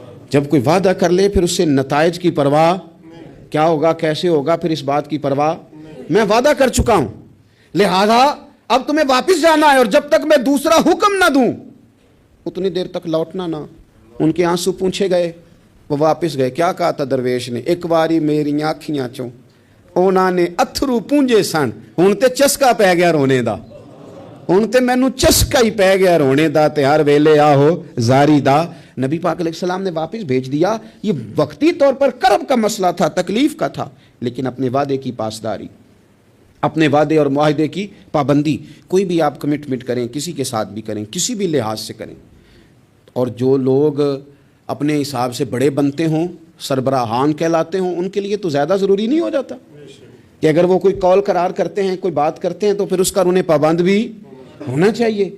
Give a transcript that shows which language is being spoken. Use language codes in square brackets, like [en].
[ur] جب کوئی وعدہ کر لے پھر اس سے نتائج کی پرواہ, کیا ہوگا کیسے ہوگا, پھر اس بات کی پرواہ, میں وعدہ کر چکا ہوں لہذا اب تمہیں واپس جانا ہے, اور جب تک میں دوسرا حکم نہ دوں اتنی دیر تک لوٹنا نہ. ان کے آنسو پونچھے گئے, وہ واپس گئے. کیا کہا تھا درویش نے؟ [pa] ایک باری میری آنکھیاں چوں انہوں نے اتھرو پونجے سن, ہن تے چسکا پی گیا رونے دا, ہن تے مینوں چسکا ہی پی گیا رونے دا, تے ہر ویلے آہو زاری دا. [ur] نبی پاک علیہ السلام نے واپس بھیج دیا. یہ وقتی طور پر کرب کا مسئلہ تھا, تکلیف کا تھا, لیکن اپنے وعدے کی پاسداری, اپنے وعدے اور معاہدے کی پابندی. کوئی بھی آپ کمٹمنٹ کریں, کسی کے ساتھ بھی کریں, کسی بھی لحاظ سے کریں, اور جو لوگ اپنے حساب سے بڑے بنتے ہوں, سربراہان کہلاتے ہوں, ان کے لیے تو زیادہ ضروری نہیں ہو جاتا کہ اگر وہ کوئی قول قرار کرتے ہیں, کوئی بات کرتے ہیں, تو پھر اس کا انہیں پابند بھی ہونا چاہیے.